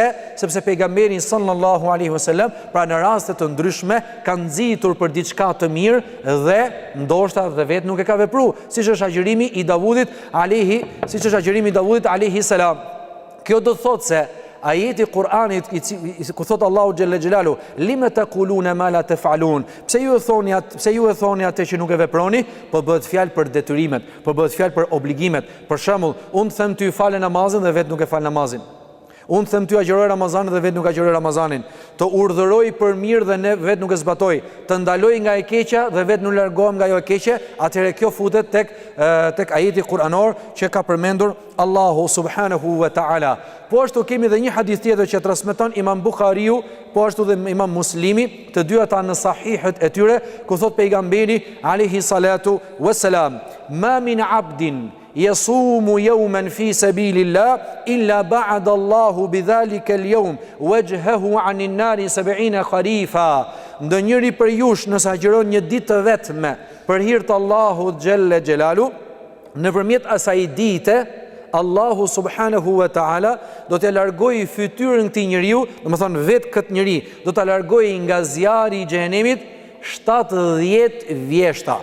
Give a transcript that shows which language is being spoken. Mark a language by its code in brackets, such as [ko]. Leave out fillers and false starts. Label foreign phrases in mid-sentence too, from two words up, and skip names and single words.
[sq] Sepse pejgamberi [ar] صلى الله عليه وسلم, [sq] pra në raste të ndryshme, ka nxitur për diçka të mirë dhe ndoshta dhe vetë nuk e ka vepruar, siç është agjërimi i Davudit [ar] عليه السلام. [sq] Kjo do të thotë se ajeti Kur'anit ku thot [ar] الله جل جلاله, لم تقولون ما لا تفعلون, [sq] pse ju e thoni atë që nuk e veproni? Po bëhet fjalë për detyrimet, po bëhet fjalë për obligimet. Për shembull, unë them ty falë namazin dhe vetë nuk e fal namazin. Unë them ty agjëroj Ramazanin dhe vetë nuk agjëroj Ramazanin. Të urdhëroj për mirë dhe ne vetë nuk e zbatoj. Të ndaloj nga e keqja dhe vetë nuk largohem nga ajo e keqe. Atëherë kjo futet tek ajeti kuranor që ka përmendur Allahu [ar] سبحانه وتعالى. [sq] Po ashtu kemi edhe një hadith tjetër që transmeton Imam Buhariu, po ashtu dhe Imam Muslimi, të dy ata në sahihet e tyre, ku thot pejgamberi [ar] عليه الصلاة والسلام, ما من عبد يصوم يوما في سبيل الله إلا باعد الله بذلك اليوم وجهه عن النار 70 خريفا. [sq] Ndonjëri për jush nëse agjiron një ditë të vetme për hir të Allahut [ar] جل جلاله, [sq] nëpërmjet asaj dite Allahu [ar] سبحانه وتعالى [sq] do të largojë fytyrën këtij njeriu, domethënë vetë këtë njeri do ta largojë nga zjarri i xhenemit 70 vjeshta.